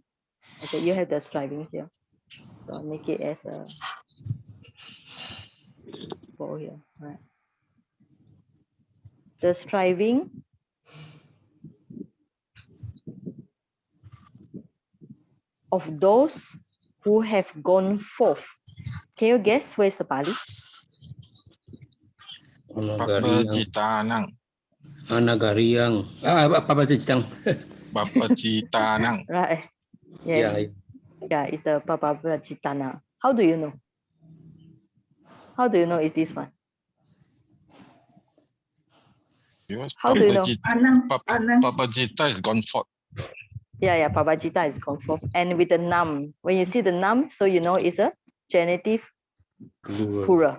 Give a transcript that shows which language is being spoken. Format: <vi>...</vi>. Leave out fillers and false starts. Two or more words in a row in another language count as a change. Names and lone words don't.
<en>Okay, you have the striving here. So I'll make it as a bow here. All right. The striving of those who have gone forth. Can you guess where's the Pali?</en> <pi>Papacitanang. Anagariang. Papacitang. Papacitanang.</pi> <en>Right. Yeah. Yes. Yeah, it's the Papapachitana. How do you know? How do you know it's this one? Because How do you know? Papacita is gone forth. Yeah, Papajita is gone forth. And with the nam, when you see the nam, so you know it's a genitive plural.</en>